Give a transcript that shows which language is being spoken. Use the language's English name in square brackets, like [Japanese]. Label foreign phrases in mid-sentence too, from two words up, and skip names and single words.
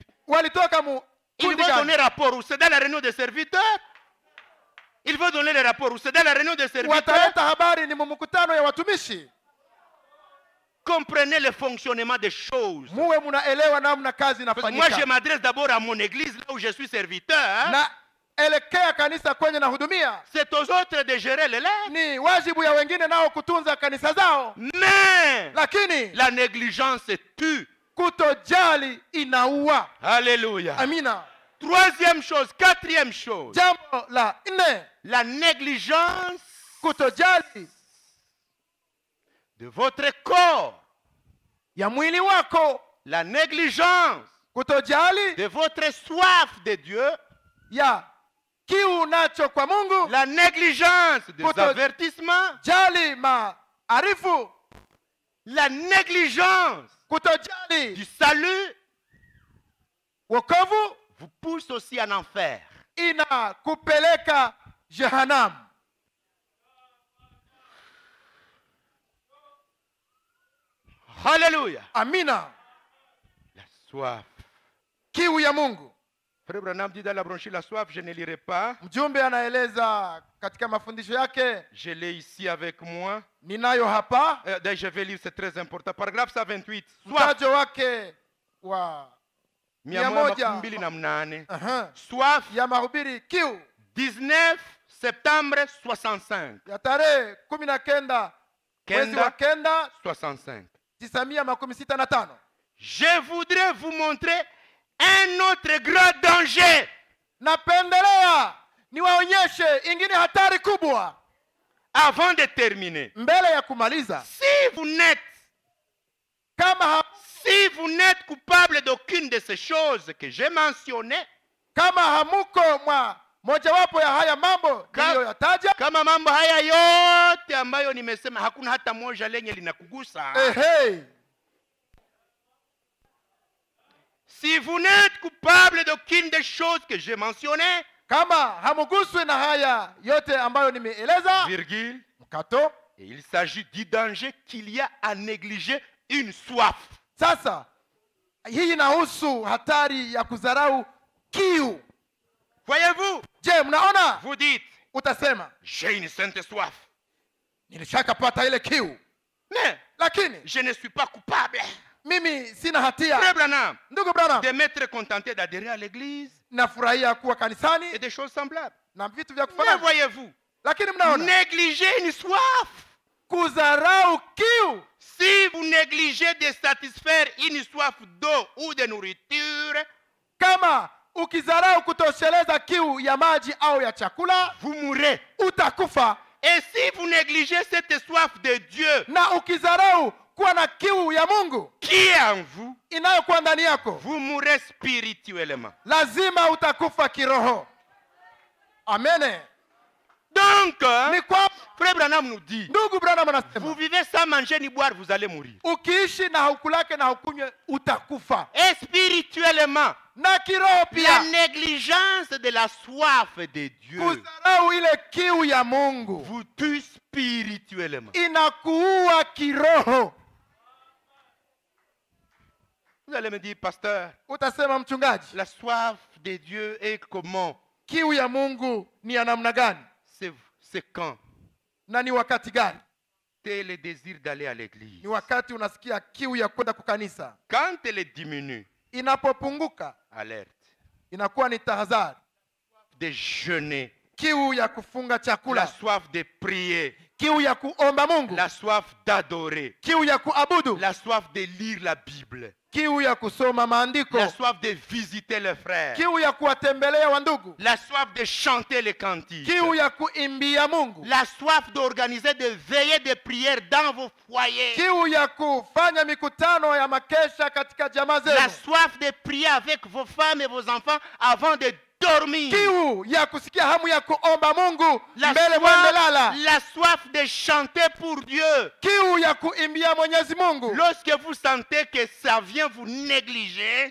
[Swahili] Walitoka mu [French] Ils [Swahili] kundi [French] vont [Swahili] gani? [French] donner rapport ou c'est dans la réunion des serviteurs? Ils vont donner le rapport ou c'est dans la réunion des serviteurs? [Swahili] Wataleta habari ni mumukutano ya watumishi. [French] Comprenez le fonctionnement des choses. [Swahili] Muwe munaelewa namna kazi [French] Parce que moi, je [Swahili] inafanyika. [French] m'adresse d'abord à mon église, là où je suis serviteur. [Swahili] Na elekea kanisa kwenye nahudumia. [French] C'est aux autres de gérer les leurs. [Swahili] Ni wajibu ya wengine nao kutunza kanisa zao. [French] Mais [Swahili] Lakini [French] la négligence tue. [Swahili] kutojali inaua. [French] Alléluia. [Swahili] Amina. [French] Troisième chose, quatrième chose. [Swahili] Jambo la nne, [French] La négligence [Swahili] kutojali [French] de votre corps. [Swahili] ya mwili wako, [French] La négligence [Swahili] kutojali [French] de votre soif de Dieu. [Swahili] ya kiu nacho kwa Mungu, [French] La négligence des avertissements. [Swahili] jali maarifu, [French] La négligence [Swahili] kutojali [French] du salut [Swahili] wokovu [French] vous pousse aussi en enfer. [Swahili] inakupeleka jehanamu. [French] Alléluia. [Swahili] Amina. [French] La soif. [Swahili] Kiu ya Mungu. [French] Frère Branham dit dans la brochure La soif, je ne lirai pas. [Swahili] Mjumbe anaeleza katika mafundisho yake, [French] Je l'ai ici avec moi. [Swahili] ninayo hapa [French] D'ailleurs, je vais lire, c'est très important. Paragraphe 128. Soif. [Swahili] mtajo wake wa [French] 128. Soif. [Swahili] ya mahubiri kiu [French] 19 septembre 65. [Swahili] ya tarehe 19 mwezi wa kenda 65. 1965. [French] Je voudrais vous montrer un autre grand danger. [Swahili] Napendelea niwaonyeshe ingine hatari kubwa [French] Avant de terminer, [Swahili] mbele ya kumaliza. [French] si vous n'êtes coupable d'aucune de ces choses que j'ai mentionnées, [Swahili] kama hamuko mwa mojawapo ya haya mambo niliyoyataja, kama mambo haya yote ambayo nimesema hakuna hata moja lenye linakugusa, [French] si vous n'êtes coupable d'aucune des choses que j'ai mentionnées, [Swahili] kama hamuguswi na haya yote ambayo nimeeleza, [French] virgule, [Swahili] mkato, [French] et il s'agit du danger qu'il y a à négliger une soif. [Swahili] sasa hii inahusu hatari ya kudharau kiu. [French] Voyez-vous? [Swahili] Je, mnaona? [French] Vous dites, [Swahili] Utasema [French] j'ai une sainte soif. [Swahili] nilishakapata ile kiu, [French] Mais [Swahili] lakini [French] je ne suis pas coupable. [Swahili] mimi sina hatia. [French] Frère Branham, [Swahili] Ndugu Branham, [French] de m'être contenté d'adhérer à l'église [Swahili] nafurahia kuwa kanisani [French] et des choses semblables. [Swahili] na vitu vya [French] Mais [Swahili] kufanana, [French] voyez-vous, [Swahili] lakini mnaona [French] négliger une soif, [Swahili] kudharau kiu [French] Si vous négligez de satisfaire une soif d'eau ou de nourriture, [Swahili] kama ukizarau kutosheleza kiu ya maji au ya chakula, [French] vous mourrez. [Swahili] utakufa. [French] Et si vous négligez cette soif de Dieu [Swahili] Na ukizarau kuwa na kiu ya Mungu [French] qui est en vous, [Swahili] inayokuwa ndani yako, [French] vous mourrez spirituellement. [Swahili] lazima utakufa kiroho. Amen. [French] Donc, [Swahili] Ni kwa [French] Frère Branham nous dit, [Swahili] ndugu Branham [French] vous [Swahili] anasema, [French] vivez sans manger ni boire, vous allez mourir. [Swahili] ukiishi na haukulake na haukunywe utakufa. [French] Et spirituellement, [Swahili] Na kiroho [French] la [Swahili] pia, [French] négligence de la soif de Dieu [Swahili] kuzarau ile kiu ya Mungu [French] vous tue spirituellement. [Swahili] inakuua kiroho. [French] Vous allez me dire, pasteur, [Swahili] Utasema mchungaji, [French] la soif de Dieu est comment? [Swahili] kiu ya Mungu ni ya namna gani [French] C'est quand? [Swahili] na ni wakati gani? [French] C'est le désir d'aller à l'église. [Swahili] Ni wakati unasikia kiu ya kwenda kukanisa. [French] Quand elle diminue, [Swahili] Inapopunguka [French] alerte. [Swahili] inakuwa ni tahadhari. [French] De jeûner, [Swahili] Kiu ya kufunga [French] la [Swahili] chakula, [French] soif de prier, [Swahili] kiu ya kuomba Mungu, [French] la soif d'adorer, [Swahili] kiu ya kuabudu, [French] la soif de lire la Bible, [Swahili] kiu ya kusoma maandiko, [French] la soif de visiter les frères, [Swahili] kiu ya kuwatembelea wandugu, [French] la soif de chanter les cantiques, [Swahili] kiu ya kuimbia Mungu, [French] la soif d'organiser des veillées de prière dans vos foyers, [Swahili] kiu ya kufanya mikutano ya makesha katika jamaa [French] la [Swahili] zenu, [French] soif de prier avec vos femmes et vos enfants avant de dormir, [Swahili] kiu ya kusikia hamu ya kuomba Mungu [French] la [Swahili] mbele mwende lala, [French] soif de chanter pour Dieu. [Swahili] kiu ya kuimbia Mwenyezi Mungu. [French] Lorsque vous sentez que ça vient vous négliger,